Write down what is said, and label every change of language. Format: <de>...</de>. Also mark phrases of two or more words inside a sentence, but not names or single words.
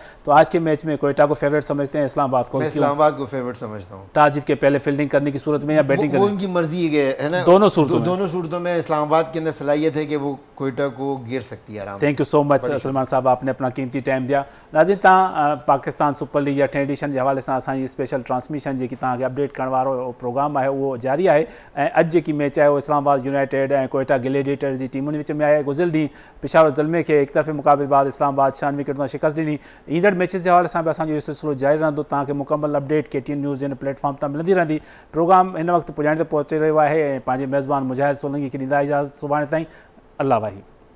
<ur>تو آج کے میچ میں کوئٹہ کو فیورٹ سمجھتے ہیں، اسلام آباد کو? اسلام آباد کو فیورٹ سمجھتا ہوں. ٹاس جیت کے پہلے فیلڈنگ کرنے کی صورت میں یا بیٹنگ کرنے? ان کی مرضی ہے نا، دونوں صورتوں میں اسلام آباد کے اندر صلاحیت ہے کہ وہ کوئٹہ کو گھیر سکتی ہے آرام.</ur> <en>thank you so much</en> <ur>سلمان صاحب، آپ نے اپنا قیمتی ٹائم دیا.</ur> <sd>नाज़रीन, तव्हां पाकिस्तान सुपर लीग 8 एडिशन</sd> <ur>کے حوالے سے</ur> <sd>असांजी स्पेशल ट्रांसमिशन जी तव्हांखे अपडेट करण वारो प्रोग्राम</sd> <ur>ہے وہ جاری ہے.</ur> <sd>अॼु जी मैच है वो इस्लामाबाद यूनाइटेड और कोयटा ग्लेडिएटर की टीमुनि विच में आहे। गुज़िरियल ॾींहुं पेशावर ज़ल्मे के एक तरफ़े मुक़ाबिले इस्लामाबाद 96 विकेट शिकस्त ॾिनी। ईंदड़ मैचेस</sd> <ur>کے حوالے سے</ur> <sd>भी असांजो सिलसिलो जारी रहंदो, तव्हांखे मुकम्मल अपडेट KTN न्यूज़ इन प्लेटफॉर्म तां मिलंदी रहंदी। प्रोग्राम हिन वक्त पुॼाइण ते पहुची रहियो आहे। पंहिंजे मेज़बान मुजाहिद सोलंकी खे ॾींदा इजाज़त, सुभाणे ताईं, अल्लाह वाही।</sd>